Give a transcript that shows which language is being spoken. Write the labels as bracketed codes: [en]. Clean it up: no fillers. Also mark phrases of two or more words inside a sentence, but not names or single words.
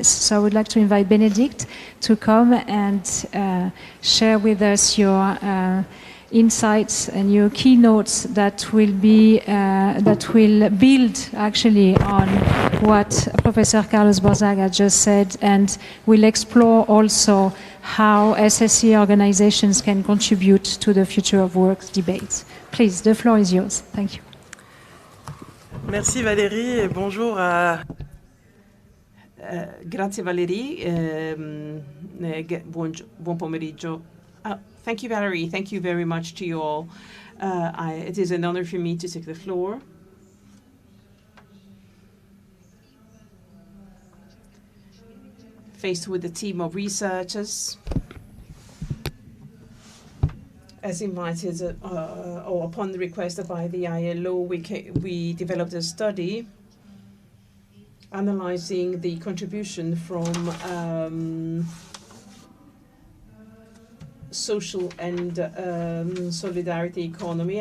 [en] So I would like to invite Bénédicte to come and share with us your insights and your keynotes that will build actually on what Professor Carlos Borzaga just said, and will explore also how SSE organizations can contribute to the future of work debates. Please, the floor is yours. Thank you. [fr] Merci Valérie et bonjour à... [it] Grazie Valerie, buon pomeriggio. [en] Thank you Valerie, thank you very much to you all. It is an honor for me to take the floor. Faced with a team of researchers, as invited or upon the request by the ILO, we developed a study analyzing the contribution from social and solidarity economy.